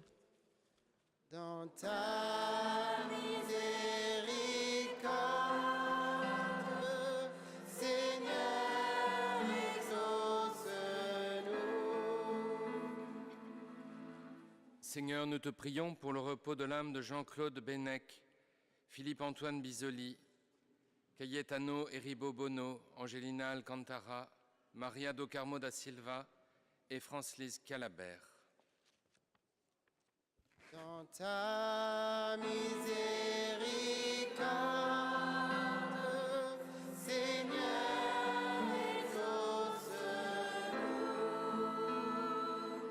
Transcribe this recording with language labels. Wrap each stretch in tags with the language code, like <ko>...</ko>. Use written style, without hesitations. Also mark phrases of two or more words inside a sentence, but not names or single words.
<fr>Dans ta miséricorde, Seigneur, exauce-nous. Seigneur, nous te prions pour le repos de l'âme de Jean-Claude Bennec, Philippe-Antoine Bisoli, Cayetano Eribo Bono, Angelina Alcantara, Maria do Carmo da Silva et France-Lise Calabert. Dans ta miséricorde, Seigneur, exauce-nous.</fr>